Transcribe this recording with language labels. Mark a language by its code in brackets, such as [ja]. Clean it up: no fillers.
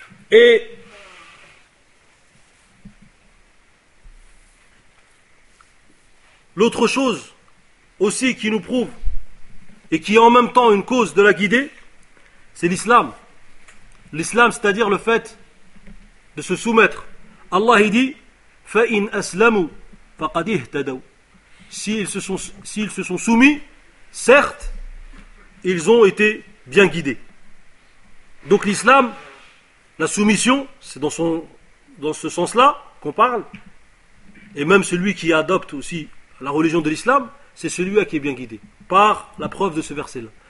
[fr] Et l'autre chose aussi qui nous prouve et qui est en même temps une cause de la guidée, c'est l'islam. L'islam, c'est-à-dire le fait de se soumettre. Allah dit [ar] فَإِنْ أَسْلَمُوا فَقَدْ اِهْتَدَوْا. [fr] S'ils se sont soumis, certes, ils ont été bien guidés. Donc l'islam, la soumission, c'est dans ce sens-là qu'on parle, et même celui qui adopte aussi la religion de l'islam, c'est celui-là qui est bien guidé, par la preuve de ce verset-là.